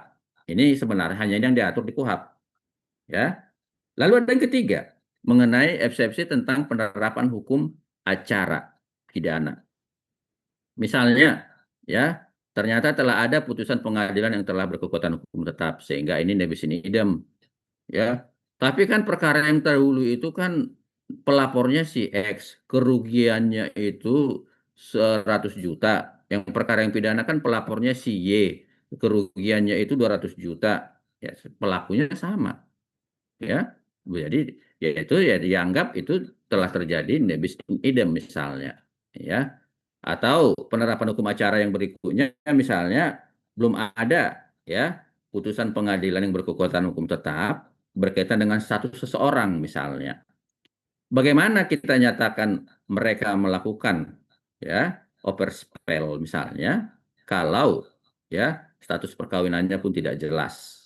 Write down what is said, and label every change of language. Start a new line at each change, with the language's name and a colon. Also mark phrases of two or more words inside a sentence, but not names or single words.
Indonesian: Ini sebenarnya hanya yang diatur di KUHP, ya. Lalu ada yang ketiga, mengenai eksepsi tentang penerapan hukum acara pidana. Misalnya, ya, ternyata telah ada putusan pengadilan yang telah berkekuatan hukum tetap sehingga ini
Latin: nebis in idem,
Indonesian: ya. Tapi kan perkara yang terdahulu itu kan pelapornya si X, kerugiannya itu 100 juta. Yang perkara yang pidana kan pelapornya si Y, kerugiannya itu 200 juta. Ya, pelakunya sama, ya. Jadi ya itu ya dianggap itu telah terjadi
Latin: nebis in idem
Indonesian: misalnya, ya. Atau penerapan hukum acara yang berikutnya misalnya belum ada, ya, putusan pengadilan yang berkekuatan hukum tetap berkaitan dengan status seseorang misalnya. Bagaimana kita nyatakan mereka melakukan, ya, overspell misalnya kalau, ya, status perkawinannya pun tidak jelas.